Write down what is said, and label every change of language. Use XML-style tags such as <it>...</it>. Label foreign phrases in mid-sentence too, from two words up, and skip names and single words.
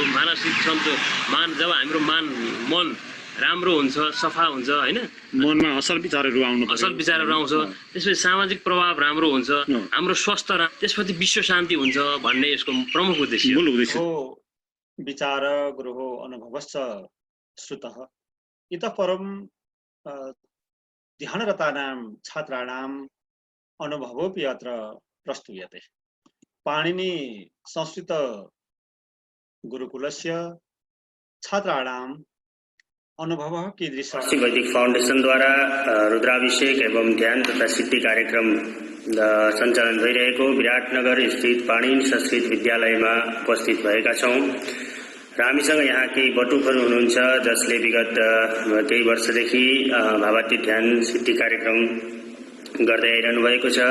<ne>मानसिक सन्तोष जब हाम्रो मन राम्रो हुन्छ, सफा हुन्छ हैन, मनमा असल विचारहरू आउँछ, त्यसपछि सामाजिक प्रभाव राम्रो हुन्छ, हाम्रो स्वास्थ्य त्यसपछि विश्व शान्ति हुन्छ भन्ने यसको प्रमुख उद्देश्य हो।</ne> <sa>विचार गुरुः अनुभवश्च श्रुतः इतः परं ध्यानरतानां छात्राणाम् अनुभवोऽपि अत्र प्रस्तूयते। पाणिनि संस्कृत गुरुकुलस्य छात्राणाम् अनुभव कीदृश?</sa> <ne>वैदिक फाउंडेशन द्वारा रुद्राभिषेक एवं ध्यान तथा सिद्धि कार्यक्रम सञ्चालन भइरहेको विराटनगर स्थित पाणिनि संस्कृत विद्यालयमा उपस्थित भएका छौं र हामीसँग यहाँ केही बटुकहरू हुनुहुन्छ जसले विगत केही वर्षदेखि भावातीत ध्यान सिद्धि कार्यक्रम गर्दै आइरहनु भएको छ।</ne>